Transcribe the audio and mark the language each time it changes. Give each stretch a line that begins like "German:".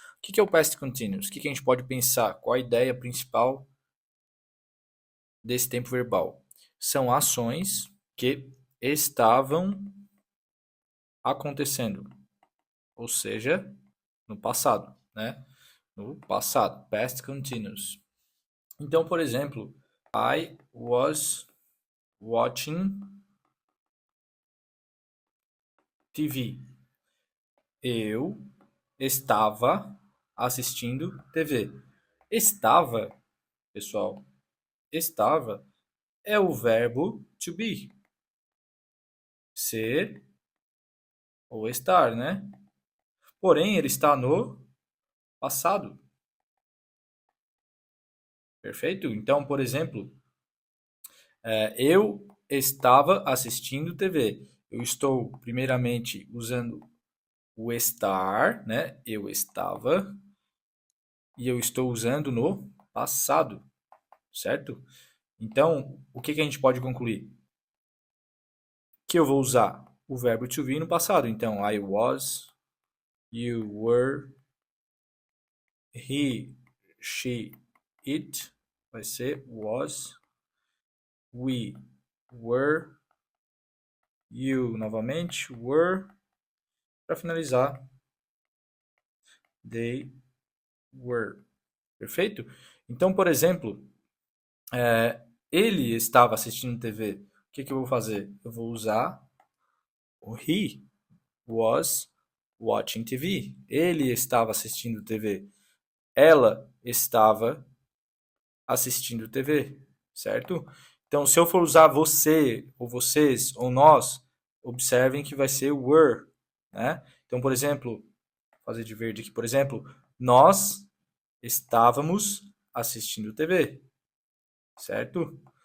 Portuguese: O que é o Past Continuous? O que a gente pode pensar? Qual a ideia principal desse tempo verbal? São ações que estavam acontecendo, ou seja, no passado, né? No passado, past continuous. Então, por exemplo,
English: I was watching TV.
Portuguese: Eu estava assistindo TV. Estava, pessoal, estava é o verbo to be. Ser ou estar, né? Porém, ele está no passado. Perfeito? Então, por exemplo, eu estava assistindo TV. Eu estou, primeiramente, usando o estar, né? Eu estava. E eu estou usando no passado, certo? Então, o que a gente pode concluir? Que eu vou usar o verbo to be no passado.
English: Então, I was, you were, he, she, it.
Portuguese: Vai ser was, we were, you novamente, were. Para finalizar, they were. Perfeito? Então, por exemplo, ele estava assistindo TV. O que eu vou fazer? Eu vou usar o
English: he was watching TV.
Portuguese: Ele estava assistindo TV. Ela estava assistindo TV, certo? Então, se eu for usar você, ou vocês, ou nós, observem que vai ser were, né? Então, por exemplo, fazer de verde aqui, por exemplo, nós estávamos assistindo TV, certo?